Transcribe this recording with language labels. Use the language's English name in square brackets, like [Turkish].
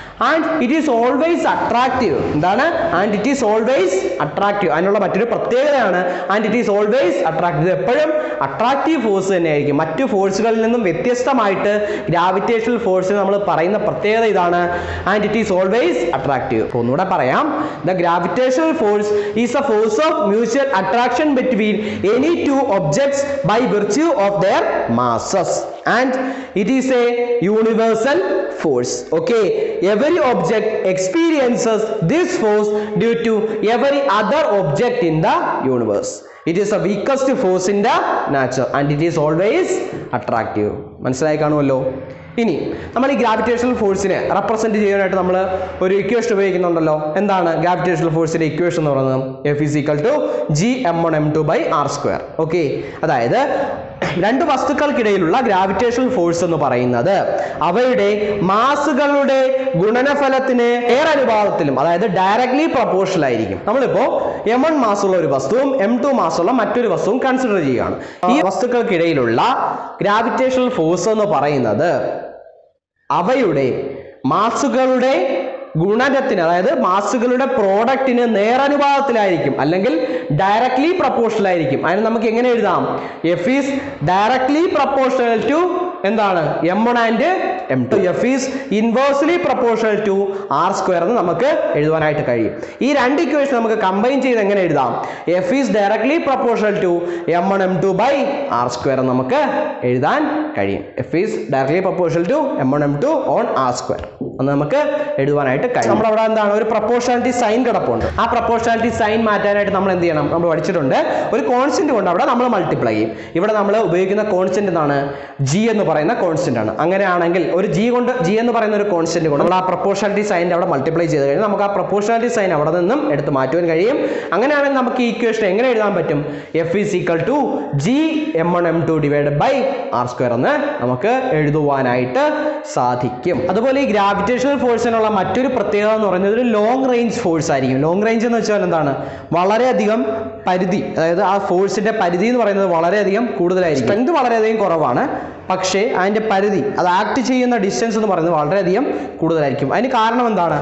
[English] And it is always attractive. [Malayalam] എന്താണ്? [English] And it is always attractive. [Malayalam] അതിനുള്ള മറ്റൊരു പ്രത്യേകതയാണ് [English] And it is always attractive. [Malayalam] എപ്പോഴും അട്രാക്റ്റീവ് ഫോഴ്സ് തന്നെയായിരിക്കും. മറ്റു ഫോഴ്സുകളിൽ നിന്നും വ്യത്യസ്തമായിട്ട് ഗ്രാവിറ്റേഷണൽ ഫോഴ്സിന് നമ്മൾ പറയുന്ന പ്രത്യേകത ഇതാണ്, [English] And it is always attractive. [Malayalam] ഒന്നുകൂടെ പറയാം, [English] The gravitational force is a force of mutual attraction between any 2 objects by virtue of their masses, and it is a universal force. Okay, every object experiences this force due to every other object in the universe. It is the weakest force in the nature and it is always attractive. [Malayalam] മനസ്സിലായി കാണുമല്ലോ. ഇനി നമ്മൾ ഈ gravitational ഫോഴ്സിനെ represent ചെയ്യാനായിട്ട് നമ്മൾ ഒരു equation ഉപയോഗിക്കുന്നുണ്ടല്ലോ. എന്താണ് ഗ്രാവിറ്റേഷണൽ ഫോഴ്സിന്റെ ഇക്വേഷൻ എന്ന് പറയുന്നത്? [English] F is equal to G(m1m2/r²). [Malayalam] Okay. അതായത് 2 വസ്തുക്കൾക്കിടയിലുള്ള ഗ്രാവിറ്റേഷണൽ ഫോഴ്സ് എന്ന് പറയുന്നത് അവയുടെ മാസുകളുടെ ഗുണനഫലത്തിന് നേരനുപാതത്തിലും, അതായത് ഡയറക്ട്ലി പ്രൊപ്പോർഷണൽ ആയിരിക്കും. നമ്മളിപ്പോ m1 മാസുള്ള ഒരു വസ്തുവും m2 മാസുള്ള മറ്റൊരു വസ്തുവും കൺസിഡർ ചെയ്യുകയാണ്. ഈ വസ്തുക്കൾക്കിടയിലുള്ള ഗ്രാവിറ്റേഷണൽ ഫോഴ്സ് എന്ന് പറയുന്നത് അവയുടെ മാസുകളുടെ ഗുണനത്തിന്, അതായത് മാസുകളുടെ പ്രോഡക്റ്റിന് നേരനുപാതത്തിലായിരിക്കും അല്ലെങ്കിൽ ഡയറക്ട്ലി പ്രൊപ്പോർഷണൽ ആയിരിക്കും. അതിന് നമുക്ക് എങ്ങനെ എഴുതാം? [English] F is directly proportional to [Malayalam] എന്താണ്? [English] m1 and m2. F is inversely proportional to r² [Malayalam] എന്ന് നമുക്ക് എഴുതാനായിട്ട് കഴിയും. ഈ 2 ഇക്വേഷൻ നമുക്ക് കമ്പൈൻ ചെയ്ത് എങ്ങനെ എഴുതാം? [English] F is directly proportional to m1 m2/r² [Malayalam] എന്ന് നമുക്ക് എഴുതാൻ കഴിയും. [English] F is directly proportional to m1 m2 on r square [Malayalam] എന്ന് നമുക്ക് എഴുതുവാനായിട്ട് കഴിയും. നമ്മൾ അവിടെ എന്താണ് ഒരു പ്രൊപ്പോർഷണാലിറ്റി സൈൻ കിടപ്പുണ്ട്. ആ പ്രൊപ്പോർഷണാലിറ്റി സൈൻ മാറ്റാനായിട്ട് നമ്മൾ എന്ത് ചെയ്യണം? നമ്മൾ പഠിച്ചിട്ടുണ്ട് ഒരു കോൺസ്റ്റന്റ് കൊണ്ട് അവിടെ നമ്മൾ മൾട്ടിപ്ലൈ ചെയ്യും. ഇവിടെ നമ്മൾ ഉപയോഗിക്കുന്ന കോൺസ്റ്റന്റ് എന്താണ്? ജി എന്ന് പറയുന്ന കോൺസ്റ്റന്റ് ആണ്. അങ്ങനെയാണെങ്കിൽ ഒരു ജി എന്ന് പറയുന്ന ഒരു കോൺസ്റ്റന്റ് കൊണ്ട് നമ്മൾ ആ പ്രൊപ്പോർഷണാലിറ്റി സൈൻ അവിടെ മൾട്ടിപ്ലൈ ചെയ്ത് കഴിഞ്ഞാൽ നമുക്ക് ആ പ്രൊപ്പോർഷണാലിറ്റി സൈൻ അവിടെ നിന്നും എടുത്ത് മാറ്റുവാൻ കഴിയും. അങ്ങനെയാണെങ്കിൽ നമുക്ക് ഈ ഇക്വേഷൻ എങ്ങനെ എഴുതാൻ പറ്റും? [English] F is equal to G m1 m2 divided by r square [Malayalam] എന്ന് നമുക്ക് എഴുതുവാനായിട്ട് സാധിക്കും. അതുപോലെ ഈ ഗ്രാവിറ്റേഷണൽ ഫോഴ്സിനുള്ള മറ്റൊരു പ്രത്യേകത എന്ന് പറയുന്നത് ഒരു ലോങ് റേഞ്ച് ഫോഴ്സ് ആയിരിക്കും. ലോങ് റേഞ്ച് എന്ന് വെച്ചാൽ എന്താണ്? വളരെയധികം പരിധി, അതായത് ആ ഫോഴ്സിന്റെ പരിധി എന്ന് പറയുന്നത് വളരെയധികം കൂടുതലായിരിക്കും. സ്ട്രെങ്ത് വളരെയധികം കുറവാണ്, പക്ഷേ അതിന്റെ പരിധി, അത് ആക്ട് ചെയ്യുന്ന ഡിസ്റ്റൻസ് എന്ന് പറയുന്നത് വളരെയധികം കൂടുതലായിരിക്കും. അതിന് കാരണം എന്താണ്?